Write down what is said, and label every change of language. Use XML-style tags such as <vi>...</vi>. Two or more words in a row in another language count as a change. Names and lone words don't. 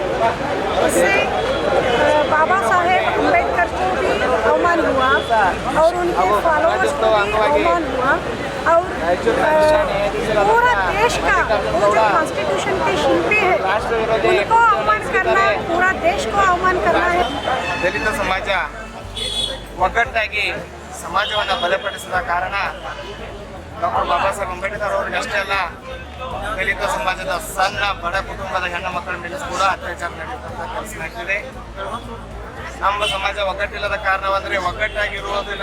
<hi>इससे बाबा साहेब अम्बेडकर को भी अवमान हुआ और उनके फॉलोअर्स को भी अवमान हुआ, और पूरा देश का वो जो कॉन्स्टिट्यूशन के शिल्पी है उनको अवमान करना, पूरा देश को अवमान करना है।</hi> <kn>ದಲಿತ ಸಮಾಜ ಒಗ್ಗಟ್ಟಾಗಿ ಸಮಾಜವನ್ನು ಬಲಪಡಿಸಿದ ಕಾರಣ ಡಾಕ್ಟರ್ ಬಾಬಾ ಸಾಹೇಬ್ ಅಂಬೇಡ್ಕರ್ ಅವರಿಗೆ ಅಷ್ಟೇ ಅಲ್ಲ, ದಲಿತ ಸಮಾಜದ ಸಣ್ಣ ಬಡ ಕುಟುಂಬದ ಹೆಣ್ಣು ಮಕ್ಕಳ ಮೇಲೆ ಕೂಡ ಅತ್ಯಾಚಾರ ನಡೆಯುವಂಥ ಕೆಲಸ ಆಗ್ತಿದೆ. ನಮ್ಮ ಸಮಾಜ ಒಗ್ಗಟ್ಟಿಲ್ಲದ ಕಾರಣವಂದ್ರೆ ಒಗ್ಗಟ್ಟಾಗಿರುವುದಿಲ್ಲ.</kn>